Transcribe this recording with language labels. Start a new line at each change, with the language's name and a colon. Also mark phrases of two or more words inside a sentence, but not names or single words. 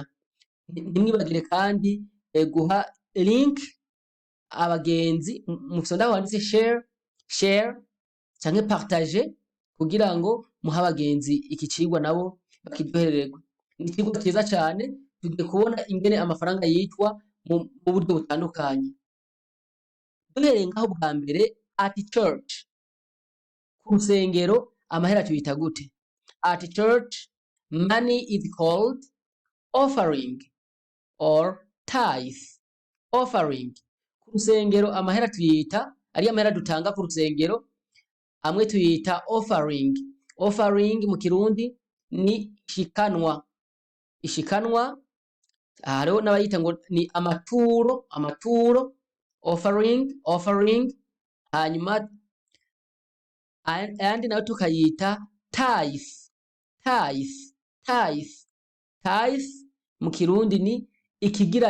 Rundi: Nimwibagire kandi guha link abagenzi mufyonda aho handitse share canke partager kugira ngo muha abagenzi iki cigwa nabo bakiryohererwe. Ni icigwa ciza cane tugiye kubona ingene amafaranga yitwa mu buryo butandukanye. Duhereye ngaho bwa mbere
English: at church,
Rundi: ku rusengero amahera tuyita gute?
English: At church money is called offering or tithe. Offering.
Rundi: Ku rusengero amahera tuyita ari amahera dutanga ku rusengero amwe tuyita offering. Offering mu Kirundi ni ishikanwa. Ishikanwa hariho n'abayita ngo ni amaturo offering hanyuma ayandi nayo tukayita tithe mu Kirundi ni ikigira